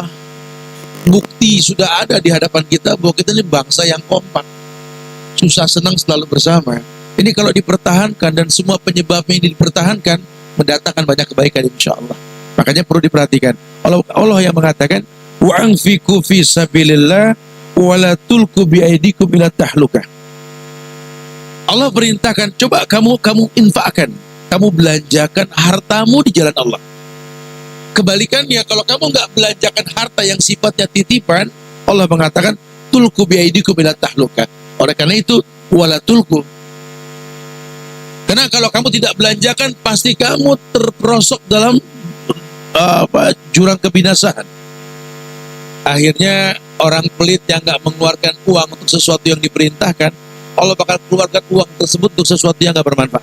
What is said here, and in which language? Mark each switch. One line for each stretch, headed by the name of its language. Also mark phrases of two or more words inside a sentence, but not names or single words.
Indonesian: Bukti sudah ada di hadapan kita bahwa kita ini bangsa yang kompak. Susah senang selalu bersama. Ini kalau dipertahankan dan semua penyebabnya ini dipertahankan, mendatangkan banyak kebaikan
Arabic: إن شاء الله.
Indonesian: Makanya perlu diperhatikan. Allah yang mengatakan,
Arabic: وأنفقوا في سبيل الله ولا تلقوا بأيديكم إلى التهلكة.
Indonesian: Allah perintahkan, coba kamu infakkan, kamu belanjakan hartamu di jalan Allah. Kebalikannya, kalau kamu nggak belanjakan harta yang sifatnya titipan, Allah mengatakan,
Arabic: تلقوا بأيديكم إلى التهلكة.
Indonesian: Oleh karena itu,
Arabic: ولا تلقوا.
Indonesian: Karena kalau kamu tidak belanjakan, pasti kamu terperosok dalam jurang kebinasaan. Akhirnya orang pelit yang nggak mengeluarkan uang untuk sesuatu yang diperintahkan, Allah bakal keluarkan uang tersebut untuk sesuatu yang nggak bermanfaat.